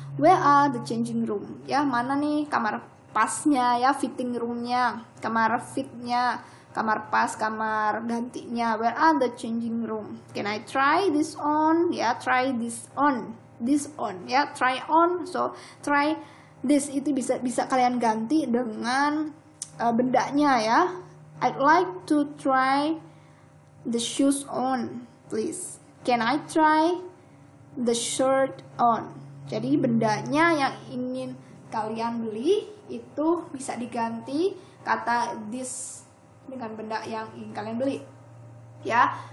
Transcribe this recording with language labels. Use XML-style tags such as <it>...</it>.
<en>Where are the changing room</en> <id>ya, mana nih kamar pasnya ya, fitting roomnya, kamar fitnya, kamar pas, kamar gantinya.</id> <en>Where are the changing room? Can I try this on ya, try this on ya, try on.</en> <id>So try this itu bisa kalian ganti dengan bendanya ya.</id> <en>I'd like to try the shoes on please. Can I try the shirt on?</en> <id>Jadi bendanya yang ingin kalian beli itu bisa diganti kata this dengan benda yang ingin kalian beli ya.</id>